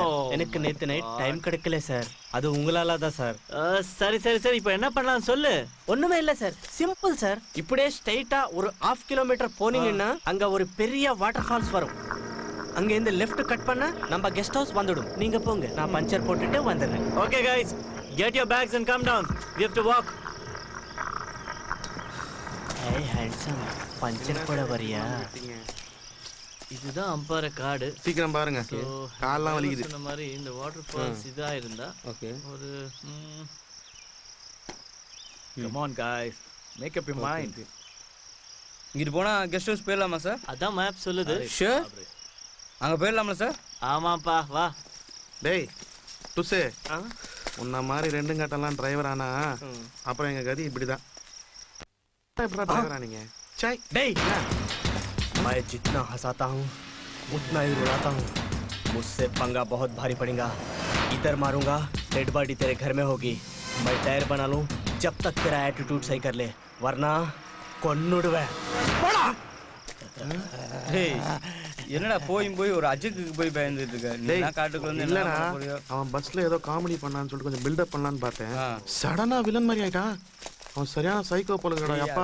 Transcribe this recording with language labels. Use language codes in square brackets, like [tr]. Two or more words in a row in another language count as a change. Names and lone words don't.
[ta] எனக்கு நேத்து [en] night time [ta] கிடைக்கல சார். அது உங்களால தான் சார். சரி சரி சரி இப்போ என்ன பண்ணலாம் சொல்லு. ஒண்ணுமே இல்ல சார், சிம்பிள் சார். இப்படியே ஸ்ட்ரைட்டா ஒரு 1/2 கிலோமீட்டர் போனீங்கன்னா அங்க ஒரு பெரிய [en] water falls [ta] வரும். அங்க இருந்து [en] left cut [ta] பண்ணா நம்ம [en] guest house [ta] வந்துடும். நீங்க போங்க, நான் பஞ்சர் போட்டுட்டு வந்துடுறேன். [en] okay guys, get your bags and come down. We have to walk. Hey handsome, [ta] பஞ்சர் போட வரியா? இதுதான் அம்பார காடு. சீக்கிரம் பாருங்க, கால்லாம் வலிக்குது. சொன்ன மாதிரி இந்த [en] water falls [ta] இதா இருந்தா ஓகே ஒரு [en] come on guys, make up your mind. [ta] இங்க போனா [en] guest house [ta] போயிடலாமா சார்? அதான் மேப் சொல்லுது. ஷூர் அங்க போயிடலாமா சார்? ஆமாப்பா வா. டேய் துசே, உன்ன மாதிரி ரெண்டும் கட்டலாம் டிரைவர் ஆனா அப்புறம் எங்க கதி இப்படிதான். எப்படா டிரைவர் ஆனீங்க? சாய் [hi] டேய் मैं जितना हंसाता हूँ उतना ही रुलाता हूँ. मुझसे पंगा बहुत भारी पड़ेगा. इधर मारूंगा [en] dead body [hi] तेरे घर में होगी. मैं टायर बना लूं जब तक तेरा एटीट्यूड सही कर ले, वरना [ta] கொன்னுடுவே. போடா. டேய் என்னடா போய் போய் ஒரு அஜுக்கு போய் பயந்துட்டு இருக்க. நீ என்ன காட்டுக்குள்ள வந்து இல்லடா, அவன் பஸ்ல ஏதோ காமெடி பண்ணான்னு சொல்லிட்டு கொஞ்சம் [en] build up [ta] பண்ணலான்னு பார்த்தேன். சடனா வில்லன் மாதிரி ஆயிட்டான். அவன் சரியான சைக்கோ போலங்கடா. அப்பா